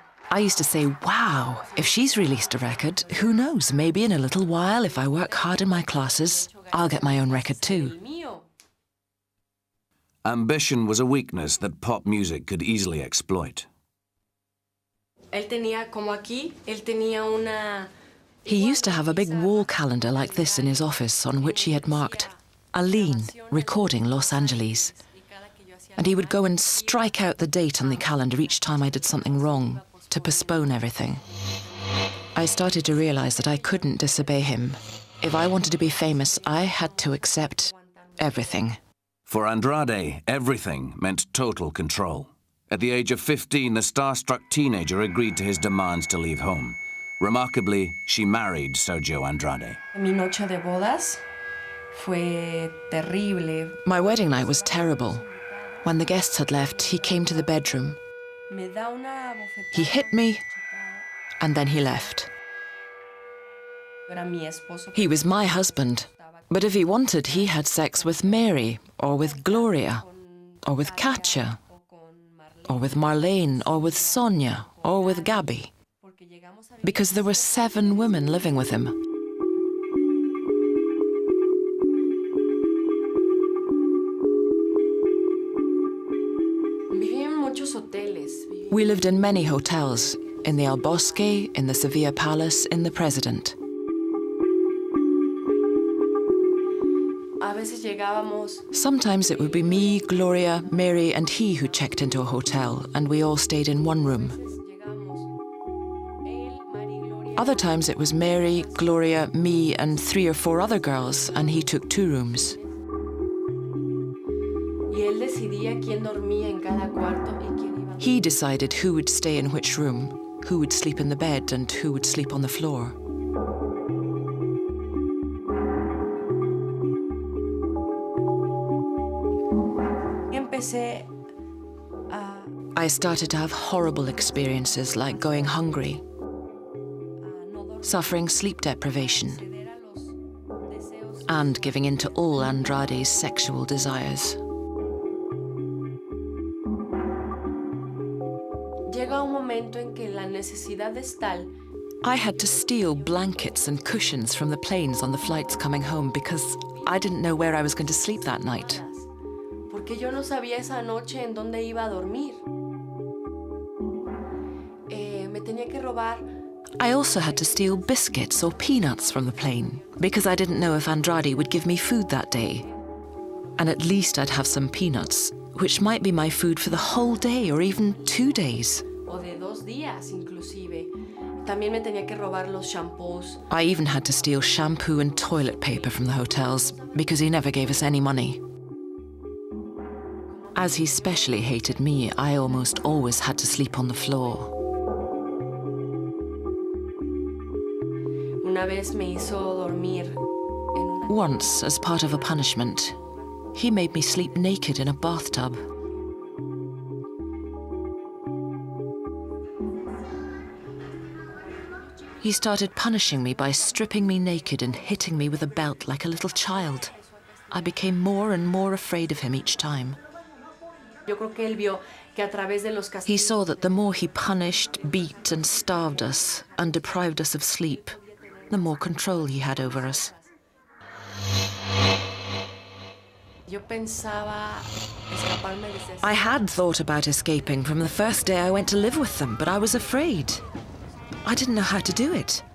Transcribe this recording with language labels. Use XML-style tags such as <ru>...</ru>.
<en>I used to say, wow, if she's released a record, who knows, maybe in a little while, if I work hard in my classes, I'll get my own record too. Ambition was a weakness that pop music could easily exploit.</en> <es>él tenía como aquí, él tenía una...</es> <en>He used to have a big wall calendar like this in his office on which he had marked Aline, recording Los Angeles. And he would go and strike out the date on the calendar each time I did something wrong, to postpone everything. I started to realize that I couldn't disobey him. If I wanted to be famous, I had to accept everything. For Andrade, everything meant total control. At the age of 15, the starstruck teenager agreed to his demands to leave home. Remarkably, she married Sergio Andrade.</en> <es>Mi noche de bodas fue terrible.</es> <en>My wedding night was terrible. When the guests had left, he came to the bedroom.</en> <es>Me da una bofetada.</es> <en>He hit me, and then he left.</en> <es>Era mi esposo.</es> <en>He was my husband, but if he wanted, he had sex with Mary, or with Gloria, or with Katja, or with Marlene, or with Sonia, or with Gabby, because there were 7 women living with him.</en> <es>Viví en muchos hoteles.</es> <en>We lived in many hotels, in the El Bosque, in the Sevilla Palace, in the President.</en> <es>A veces llegábamos.</es> <en>Sometimes it would be me, Gloria, Mary, and he who checked into a hotel, and we all stayed in one room. Other times it was Mary, Gloria, me, and 3 or 4 other girls, and he took 2 rooms.</en> <es>Y él decidía quién dormía en cada cuarto y quién iba.</es> <en>He decided who would stay in which room, who would sleep in the bed, and who would sleep on the floor.</en> <es>Empecé a</es> <en>I started to have horrible experiences like going hungry, suffering sleep deprivation,</en> <es>ceder a los deseos.</es> <en>and giving in to all Andrade's sexual desires.</en> <es>Llega un momento en que la necesidad es tal</es> <en>I had to steal blankets and cushions from the planes on the flights coming home because I didn't know where I was going to sleep that night.</en> <es>porque yo no sabía esa noche en dónde iba a dormir. Me tenía que robar.</es> <en>I also had to steal biscuits or peanuts from the plane because I didn't know if Andrade would give me food that day. And at least I'd have some peanuts, which might be my food for the whole day or even 2 days.</en> <es>O de 2 días inclusive. También me tenía que robar los shampoos.</es> <en>I even had to steal shampoo and toilet paper from the hotels because he never gave us any money. As he specially hated me, I almost always had to sleep on the floor.</en> <es>Una vez me hizo dormir en una...</es> <en>Once, as part of a punishment, he made me sleep naked in a bathtub. He started punishing me by stripping me naked and hitting me with a belt like a little child. I became more and more afraid of him each time.</en> <es>Yo creo que él vio que a través de los</es> <en>He</en> <es>castigos</es> <en>saw that the more he punished, beat and starved us and deprived us of sleep, the more control he had over us.</en> <es>yo pensaba escaparme de ese...</es> <en>I had thought about escaping from the first day I went to live with them, but I was afraid. I didn't know how to do it.</en>